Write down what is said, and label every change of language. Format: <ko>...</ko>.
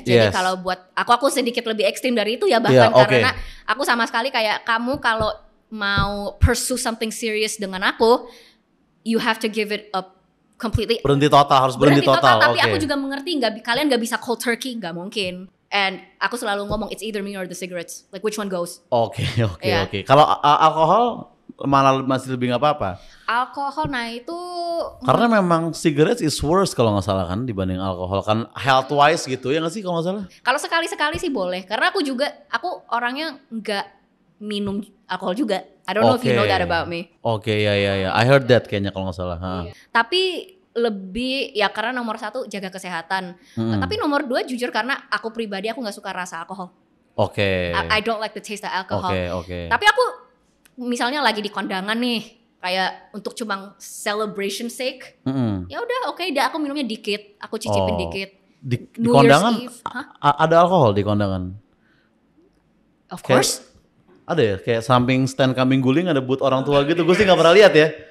<id>Jadi kalau buat aku sedikit lebih ekstrim dari itu ya bahkan karena aku sama sekali kayak kamu kalau mau</id> <en>pursue something serious</en> <id>dengan aku,</id> <en>you have to give it up. Completely</en> <id>harus berhenti total. Tapi aku juga mengerti kalian nggak bisa</id> <en>cold turkey,</en> <id>nggak mungkin.</id> <en>And</en> <id>aku selalu ngomong</id> <en>it's either me or the cigarettes, like which one goes.</en> <id>Oke. Kalau alkohol malah masih lebih nggak apa-apa. Alkohol, nah itu karena memang</id> <en>cigarettes is worse</en> <id>kalau nggak salah kan dibanding alkohol kan</id> <en>health wise</en> <id>gitu ya nggak sih kalau nggak salah. Kalau sekali-sekali sih boleh, karena aku orangnya nggak minum alkohol juga.</id> <en>I don't know if you know that about me.</en> <id>Ya.</id> <en>I heard that</en> <id>kayaknya kalau nggak salah. Tapi lebih ya karena nomor 1 jaga kesehatan. Tapi nomor 2 jujur karena aku pribadi aku nggak suka rasa alkohol.</id> <en>I don't like the taste of alcohol.</en> <id>Tapi aku misalnya lagi di kondangan nih, kayak untuk cuma</id> <en>celebration sake,</en> <id>ya udah aku minumnya dikit, aku cicipin dikit. Di kondangan ada alkohol di kondangan?</id> <en>Of course.</en> <id>Ada ya, kayak samping stand kambing guling ada booth orang tua gitu. Gue sih nggak pernah lihat ya.</id>